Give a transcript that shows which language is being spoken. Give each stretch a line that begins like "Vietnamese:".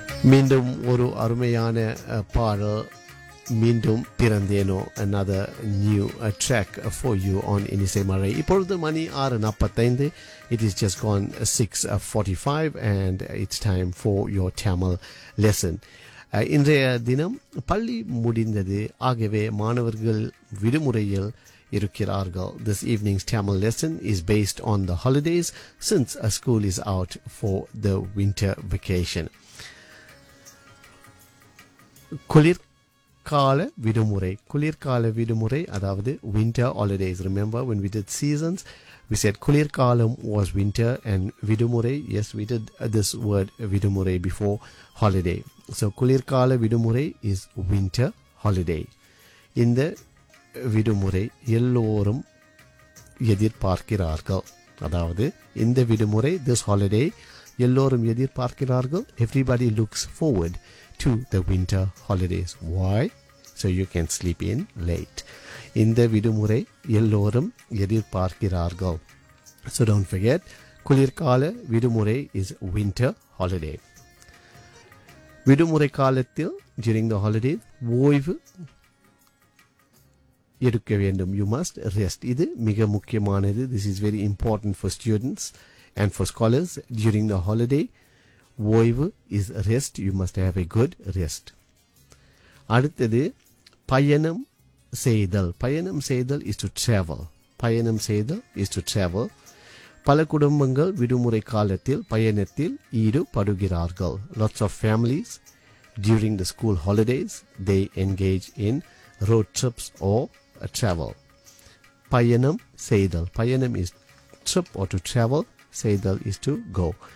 Tamil: மீண்டும் ஒரு அருமையான பாடல், மீண்டும் பிறந்தேனோ,
English: another new track for you on
Tamil: இனிசை மழை. இப்பொழுது மணி
English: 6:45, it is just gone 6:45 and it's time for your Tamil lesson.
Tamil: இன்றைய தினம் பள்ளி முடிந்தது, ஆகவே மாணவர்கள் விடுமுறையில் இருக்கிறார்கள்.
English: This evening's Tamil lesson is based on the holidays since a school is out for the winter vacation.
Tamil: குளிர்கால விடுமுறை, குளிர்கால விடுமுறை அதாவது
English: winter holidays. Remember when we did seasons, we said குளிர்காலம் was winter and விடுமுறை, yes, we did this word விடுமுறை before holiday. So குளிர்கால விடுமுறை is winter holiday.
Tamil: இந்த விடுமுறை எல்லோரும் எதிர்பார்க்கிறார்கள், அதாவது இந்த விடுமுறை,
English: this holiday,
Tamil: எல்லோரும் எதிர்பார்க்கிறார்கள்.
English: Everybody looks forward to the winter holidays. Why? So you can sleep in late.
Tamil: இந்த விடுமுறை எல்லோரும் எதிர்பார்க்கிறார்கள்.
English: So don't forget, குளிர்கால விடுமுறை is winter holiday.
Tamil: விடுமுறை காலத்தில்,
English: during the holiday,
Tamil: ஓய்வு எடுக்க வேண்டும்.
English: You must rest.
Tamil: இது மிக முக்கியமானது.
English: This is very important for students and for scholars. During the holiday, ஓய்வு is rest. You must have a good rest.
Tamil: அடுத்தது பயணம் செய்தல். பயணம் செய்தல்
English: is to travel. பயணம் செய்தல் is to travel.
Tamil: பல குடும்பங்கள் விடுமுறை காலத்தில் பயணத்தில் ஈடுபடுகிறார்கள்.
English: Lots of families, during the school holidays, they engage in road trips or travel.
Tamil: பயணம் செய்தல்.
English: பயணம் is trip or to travel. செய்தல் is to go.